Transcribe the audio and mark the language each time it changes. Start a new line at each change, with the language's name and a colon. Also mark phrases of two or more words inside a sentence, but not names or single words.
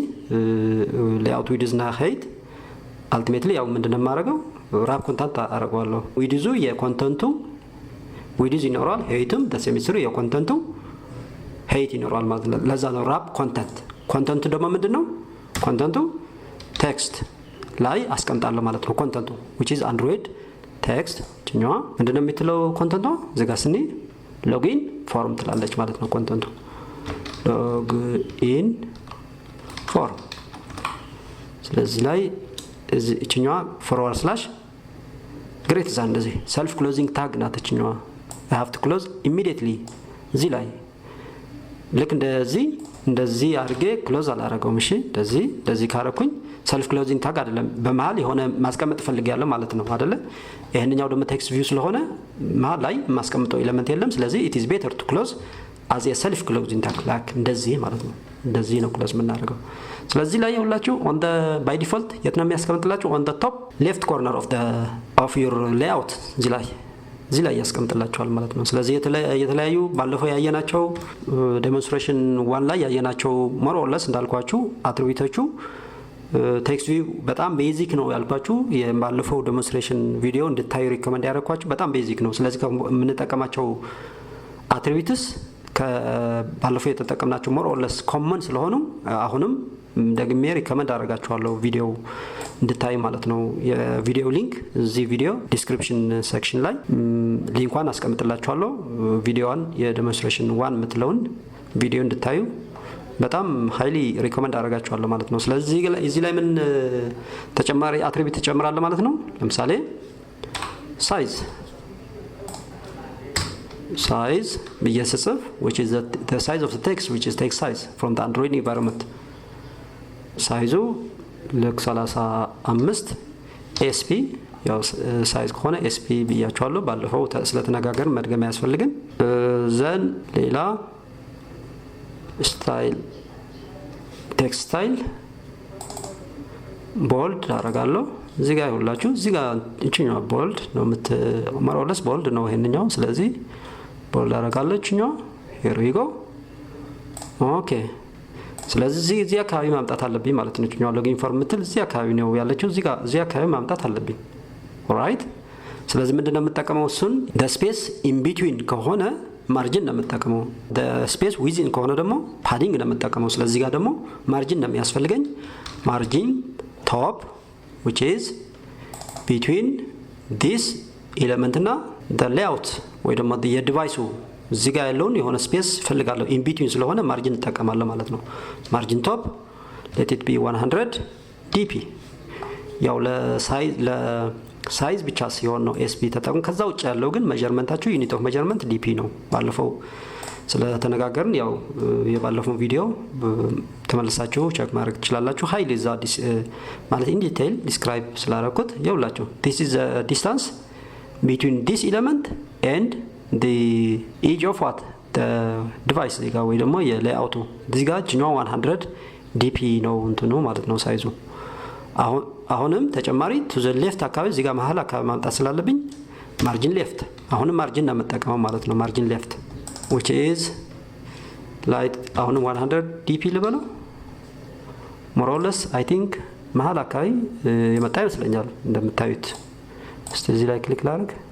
English: layout width
Amharic: እና ሄይት አልቲሜትሊ ያው ምንድነው የማደርገው
English: wrap content
Amharic: አደርገዋለሁ። ዊድዙ የኮንተንቱ ዊድዝ ይኖራል፣ ሄይትም ተሰሚስሩ የኮንተንቱ ሄይት ይኖራል ማለት ነው። ለዛ ነው ራፕ ኮንተንቱ ደግሞ ምንድነው ኮንተንቱ ቴክስት ላይ አስቀምጣለሁ ማለት ነው። ኮንተንቱ
English: which is android text
Amharic: እኛዋ ምንድነው የምትለው ኮንተንቷ እዚጋ ስኒ
English: login form
Amharic: ትላለች ማለት ነው። ኮንተንቱ
English: login form።
Amharic: ስለዚህ ላይ እቺኛዋ
English: forward slash greater than
Amharic: እንደዚህ
English: self closing tag
Amharic: ናተችኛዋ
English: I have to close immediately
Amharic: እዚህ ላይ ልክ እንደዚህ አድርጌ ክሎዝ አላረገውም። እሺ እንደዚህ ካረኩኝ
English: self closing tag
Amharic: አይደለም፣ በመሃል የሆነ ማስቀመጥ ፈልጋለሁ ማለት ነው አይደለ? ይሄንኛው ደግሞ
English: text view
Amharic: ስለሆነ መሃል ላይ ማስቀምጠው ኤሌመንት የለም። ስለዚህ
English: it is better to close as a self closing tag like
Amharic: እንደዚህ ማለት ነው። እንደዚህ ነው ክሎዝ የምናደርገው። ስለዚህ ላይ ያውላችሁ
English: on the by default
Amharic: የት ነው የሚያስቀምጥላችሁ?
English: on the top left corner of your layout
Amharic: እዚህ ላይ ያስቀምጥላችኋል ማለት ነው። ስለዚህ የተለያዩ ባለፈው ያየናቸው ዴሞንስትሬሽን 1 ላይ ያየናቸው more
English: or less
Amharic: እንዳልኳችሁ አትሪቢዩቶቹ
English: text view
Amharic: በጣም ቤዚክ ነው ያልኳችሁ። የባለፈው
English: demonstration video
Amharic: እንድታዩ ሪኮመንድ ያደረኳችሁ በጣም ቤዚክ ነው። ስለዚህ የምንጠቀማቸው አትሪቢዩትስ ከባለፈው የተጠቀምናቸው
English: more or less
Amharic: ኮመን ስለሆኑ አሁንም ደግሜ ሪኮመንድ አደርጋችኋለሁ ቪዲዮ እንድታይ ማለት ነው። የቪዲዮ ሊንክ እዚህ
English: video description section
Amharic: ላይ ሊንኳን አስቀምጥላችኋለሁ። ቪዲዮዋን የዴሞንስትሬሽን 1 የምትለውን ቪዲዮ እንድታዩ በጣም
English: highly recommend
Amharic: አደርጋችኋለሁ ማለት ነው። ስለዚህ እዚህ ላይ ምን ተጨማሪ አትሪቢዩት ተጨምራለሁ ማለት ነው። ለምሳሌ size ብዬ ስጽፍ
English: which is the size of the text which is text size from the Android environment
Amharic: ሳይዙ ልክ 35 ኤስፒ ያው ሳይዝ ከሆነ ኤስፒ ብያችኋለሁ። ባለፈው ስለተነጋገርን መድገም አያስፈልግም። ዘን ሌላ ስታይል
English: text style bold
Amharic: አደርጋለሁ። እዚህ ጋር ይኸውላችሁ እዚህ ጋር እቺኛው ቦልድ ነው ማሮለስ ቦልድ ነው ይሄንኛው። ስለዚህ ቦልድ አደርጋለሁ እቺኛው
English: here we go
Amharic: ኦኬ። ስለዚህ እዚህ አካባቢ ማምጣት አለብኝ ማለት ነው። እኛው ሎጊን ፎርም ምትል እዚህ አካባቢ ነው ያለችው። እዚህ አካባቢ ማምጣት አለብኝ። ኦልራይት። ስለዚህ ምንድነው የምጠቀመው? እሱን
English: the space in between
Amharic: ከሆነ ማርጂን ነው የምጠቀመው።
English: the space within
Amharic: ከሆነ ደግሞ ፓዲንግ ነው የምጠቀመው። ስለዚህ ጋር ደግሞ ማርጂን ነው የሚያስፈልገኝ። ማርጂን
English: top which is between this element
Amharic: እና
English: the layout
Amharic: ወይ ደግሞ የዲቫይሱ እዚህ ጋር ያለውን የሆነ ስፔስ ፈልጋለሁ።
English: in between
Amharic: ስለሆነ ማርጂን ተጠቀማለሁ ማለት ነው።
English: margin top let it be 100 dp
Amharic: ያው ለሳይዝ ብቻ ሲሆን ነው ኤስፒ ተጠቅም። ከዛ ውጭ ያለው ግን ሜዠርመንታችሁ
English: unit of measurement DP
Amharic: ነው። ባለፈው ስለተነጋገርን ያው የባለፈው ቪዲዮ ተመልሳችሁ ቼክ ማድረግ ትችላላችሁ። ሃይሊ ዛ ማለት
English: in detail describe
Amharic: ስላደረኩት ይኸውላችሁ
English: this is the distance between this element and the edge of what the device ዲጋ
Amharic: ወይ ደግሞ የሌአውቱ ዲጋ ጅኛው 100 ዲፒ ነው እንትኑ ማለት ነው ሳይዙ። አሁንም ተጨማሪ
English: to the left
Amharic: አካባቢ ዲጋ መሃል አካባቢ ማምጣት ስላለብኝ
English: margin left
Amharic: አሁንም ማርጂን ነው የምጠቀመው ማለት ነው።
English: margin left which is like
Amharic: አሁንም 100 ዲፒ ልበለው
English: more or less I think
Amharic: መሃል አካባቢ የመጣ ይመስለኛል እንደምታዩት። እስቲ እዚህ ላይ ክሊክ ላድርግ።